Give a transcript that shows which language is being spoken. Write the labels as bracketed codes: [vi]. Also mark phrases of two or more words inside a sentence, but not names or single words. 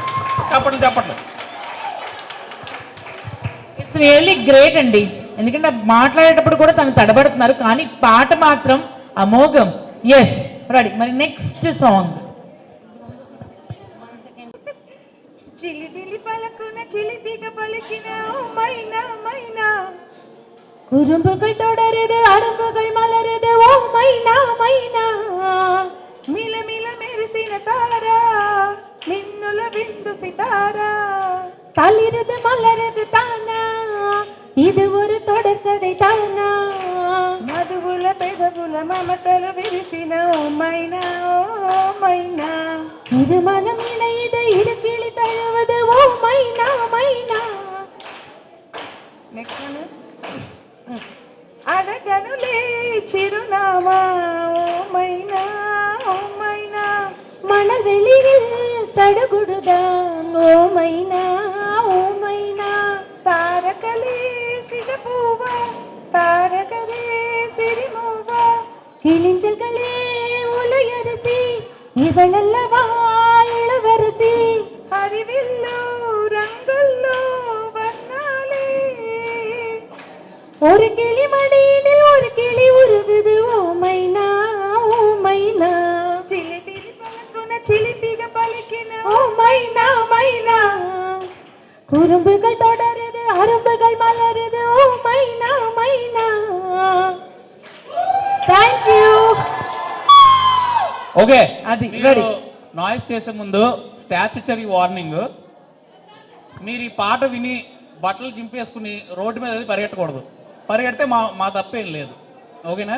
[en] it's really great [te] అండి, ఎందుకంటే మాట్లాడేటప్పుడు కూడా తను తడబడుతున్నారు, కానీ పాట మాత్రం అమోఘం. [en] yes, ready. మరి next song. [te] చిలిబిలి పలకున చిలిపిగ పలికిన ఓ మైనా మైనా, [ta] குறும்புகள் தொடருது அரும்புகள் மலருது ஓ மைனா மைனா, [te] మిలమిల మెరిసిన తారా మిన్నుల బిందు సితారా, [ta] తల్లి மலரது மலரது தானா இது ஒரு தொடர்கதை தானா [te] మధువుల పెదవుల మమతలు విరిసిన ఓ మైనా ఓ మైనా [ta] இது மனம் இணையுது இது கிளி தழுவது ஓ மைனா மைனா [te] అడగనులే చిరునామా ఓ మైనా ఓ మైనా [ta] மணல் வெளியில் சடுகுடுதான் ஓ மைனா ஓ மைனா [te] తారకలే సిగపువ్వ తారకలే సిరిమువ్వ [ta] கிளிஞ்சல்களே உலையரசி இவளல்லவா இளவரசி [te] హరివిల్లు రంగుల్లో వర్ణాలే [ta] ஒரு கிளி மடியினில் ஒரு கிளி உருகுது ஓ மைனா ஓ மைனா [te] చిలిపిరి పలుకున చిలిపిగా పలికిన [ta] ஓ மைனா மைனா குறும்புகள் தொடருது அரும்புகள் மலருது ஓ மைனா மைனா [en] thank you [te] ఓకే అది, మీరు ready. నాయిస్ చేసే ముందు [en] statutory warning. [te] మీరు ఈ పాట విని బట్టలు చింపేసుకుని రోడ్డు మీద అది పరిగెట్టకూడదు. పరిగెడితే మా తప్పేం లేదు. ఓకేనా?